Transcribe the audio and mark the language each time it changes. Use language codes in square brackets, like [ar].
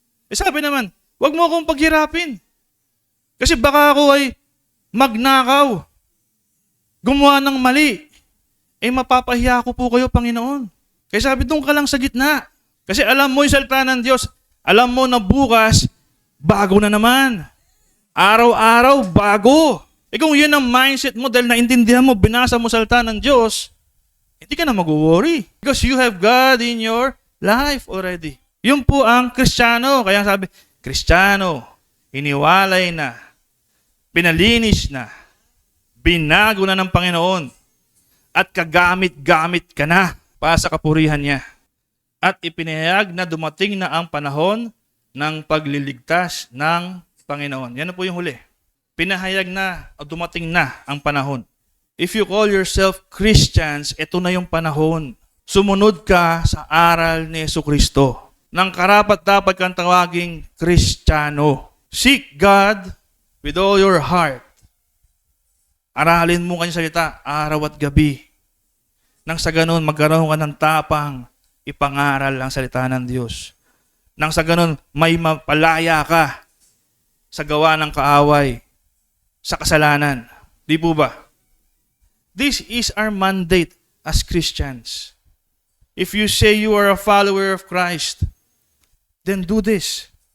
[tl] Sabi naman, wag mo akong paghirapin. Kasi baka ako ay magnakaw, gumawa ng mali, mapapahiya ko po kayo, Panginoon. Kaya sabi, doon ka lang sa gitna. Kasi alam mo yung salita ng Diyos, alam mo na bukas, bago na naman. Araw-araw, bago. Kung yun ang mindset mo, dahil naintindihan mo, binasa mo salita ng Diyos, hindi ka na mag-worry. [en] Because you have God in your life already. [tl] Yun po ang Kristiyano. Kaya sabi, Kristiyano, iniwalay na, pinalinis na, binago na ng Panginoon, at kagamit-gamit ka na para sa kapurihan niya. At ipinahayag na dumating na ang panahon ng pagliligtas ng Panginoon. Yan na po yung huli. Pinahayag na o dumating na ang panahon. [en] If you call yourself Christians, [tl] ito na yung panahon. Sumunod ka sa aral ni Jesucristo. Nang karapat-dapat kang tawaging Kristiyano. [en] Seek God with all your heart. [tl] Aralin mo kanyang salita araw at gabi. Nang sa ganun, magkaroon ka ng tapang ipangaral ang salita ng Diyos. Nang sa ganun, may mapalaya ka sa gawa ng kaaway, sa kasalanan. Di po ba? [en] This is our mandate as Christians. If you say you are a follower of Christ, then do this.